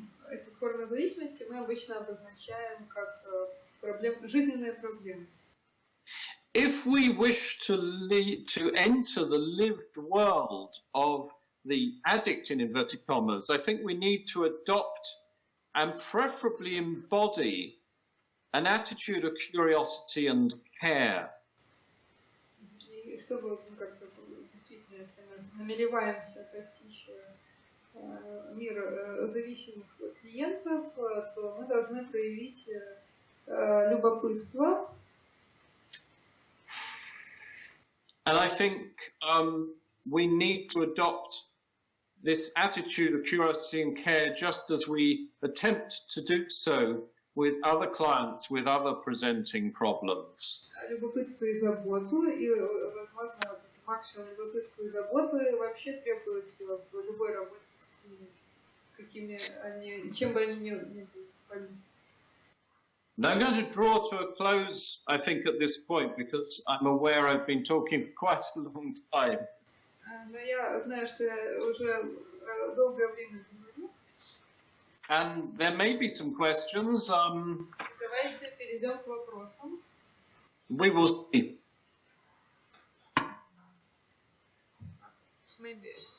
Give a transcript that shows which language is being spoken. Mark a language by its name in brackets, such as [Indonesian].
[Russian] Эти формы зависимости мы обычно обозначаем как жизненные проблемы. [English] If we wish to enter the lived world of the addict, in inverted commas, I think we need to adopt and preferably embody an attitude of curiosity and care. [Russian] И чтобы как-то действительно, если мы намереваемся постичь мир зависимых клиентов, то мы должны проявить любопытство. [English] And I think we need to adopt this attitude of curiosity and care just as we attempt to do so with other clients, with other presenting problems. [Russian] Любопытство и заботу, и, возможно, максимум любопытства и заботы вообще требуется в любой работе с клиентом. какими они, чем бы они ни были. [English] Now I'm going to draw to a close, I think, at this point, because I'm aware I've been talking for quite a long time. [Russian] Но я знаю, что я уже долгое время говорю. [English] And there may be some questions. [Russian] Давайте перейдем к вопросам. [English] We will see. Maybe.